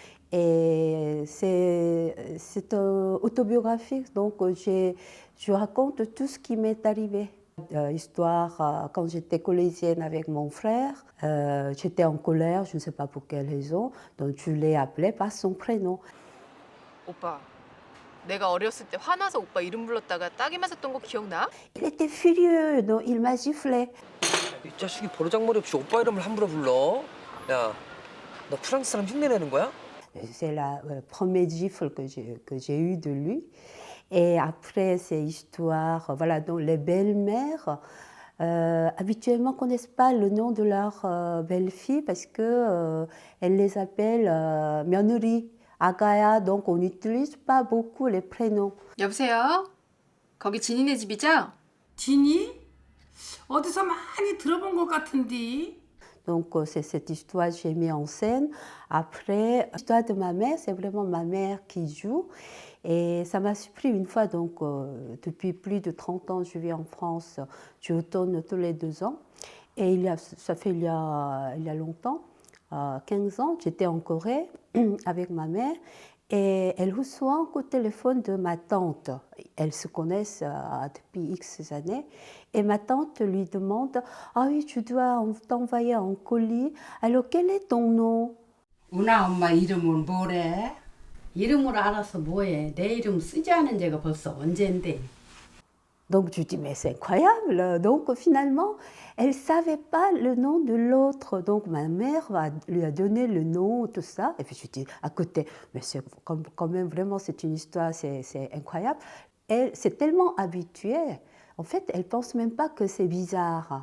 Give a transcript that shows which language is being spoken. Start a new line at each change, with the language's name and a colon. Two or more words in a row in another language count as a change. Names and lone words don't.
French: Et c'est autobiographique, donc je raconte tout ce qui m'est arrivé. Histoire, quand j'étais collégienne avec mon frère, j'étais en colère, je ne sais pas pour quelle raison, donc je l'ai appelé par son prénom.
Korean: 오빠, 내가 어렸을 때 화나서 오빠 이름 불렀다가 따기 맞았던 거 기억나?
French: Il était furieux, donc il m'a giflé.
Korean: 이 자식이 버르장머리 없이 오빠 이름을 함부로 불러? 야, 너 프랑스 사람 흉내내는 거야?
French: C'est la première gifle que j'ai eue de lui. Et après ces histoires, voilà, donc les belles-mères, habituellement ne connaissent pas le nom de leur belle-fille parce qu'elles les appellent
Korean: 며느리, 아가야,
French: donc on n'utilise pas beaucoup les prénoms.
Korean: 여보세요? 거기 진이네 집이죠? 진이? 어디서 많이 들어본 것 같은데.
French: Donc c'est cette histoire que j'ai mis en scène. Après, l'histoire de ma mère, c'est vraiment ma mère qui joue. Et ça m'a surpris une fois, donc depuis plus de 30 ans, je vis en France, je retourne tous les 2 ans. Et ça fait il y a longtemps, 15 ans, j'étais en Corée avec ma mère. Et elle reçoit un coup de téléphone de ma tante. Elles se connaissent depuis X années. Et ma tante lui demande « Ah oui, tu dois t'envoyer un colis. Alors, quel est ton nom ?»
Korean: 우나 엄마 이름은 뭐래? 이름으로 알아서 뭐해? 내 이름 쓰지 않은 지가 벌써 언젠데.
French: Donc je dis, mais c'est incroyable. Donc finalement, elle ne savait pas le nom de l'autre. Donc ma mère lui a donné le nom, tout ça. Et puis je dis à côté, mais c'est quand même vraiment, c'est une histoire, c'est incroyable. Elle s'est tellement habituée. En fait, elle ne pense même pas que c'est bizarre.